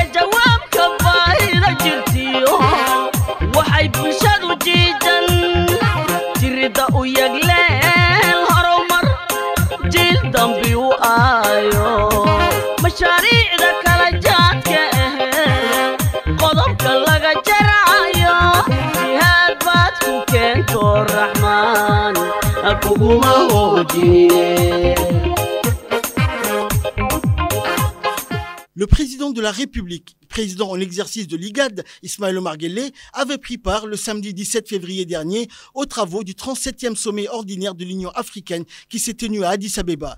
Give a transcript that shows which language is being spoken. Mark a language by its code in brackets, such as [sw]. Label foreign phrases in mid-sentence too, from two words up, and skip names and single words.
[so] jawaabka baahida jirtiyo waxay bulshadu jiidan jirida u yagleel horumar jiil dambi u aayo mashaariicda kala jaadka qodobka laga jaraayo jihaad baad ku keento raxmaan kuguma hoojiye. [fr] Le président de la République, président en exercice de l'IGAD, Ismaël Omar Guelleh, avait pris part le samedi 17 février dernier aux travaux du 37e sommet ordinaire de l'Union africaine qui s'est tenu à Addis Abeba.